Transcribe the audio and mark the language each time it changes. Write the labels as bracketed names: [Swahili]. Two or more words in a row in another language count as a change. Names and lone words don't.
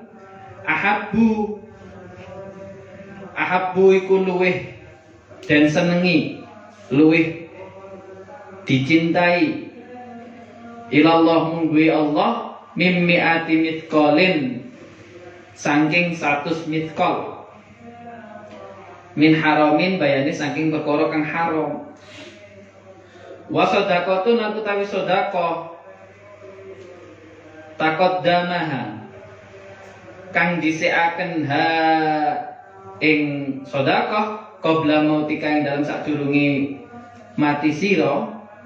[Javanese] ahabbu iku luweh dan senengi, luweh dicintai ilallah mungguhi Allah [Arabic] mimmi'ati mitqalin [Javanese] saking 100 mitqal [Arabic] min haramin [Javanese] bayani saking perkara kang haram. [Arabic] Wa shadaqatun [Javanese] aku tawi sedekah taqaddamaha kang dhisikaken ha ing sedekah [Arabic] qabla mautika [Javanese] ing dalam sadurunge mati sira